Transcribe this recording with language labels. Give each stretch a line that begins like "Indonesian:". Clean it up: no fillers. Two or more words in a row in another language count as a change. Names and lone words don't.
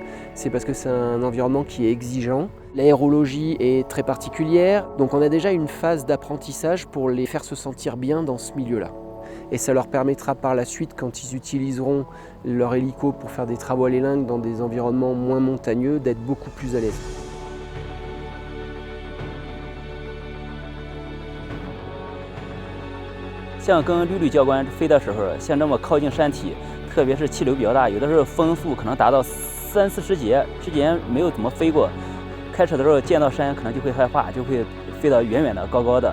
French: C'est parce que c'est un environnement qui est exigeant. L'aérologie est très particulière, donc on a déjà une phase d'apprentissage pour les faire se sentir bien dans ce milieu-là. Et ça leur permettra par la suite, quand ils utiliseront leur hélico pour faire des travaux à l'élingue dans des environnements moins montagneux, d'être beaucoup plus à l'aise.
Chinese: 像跟绿绿教官飞的时候，像这么靠近山体，特别是气流比较大，有的时候风速可能达到30-40节，之前没有怎么飞过。开始的时候见到山可能就会害怕，就会飞得远远的、高高的。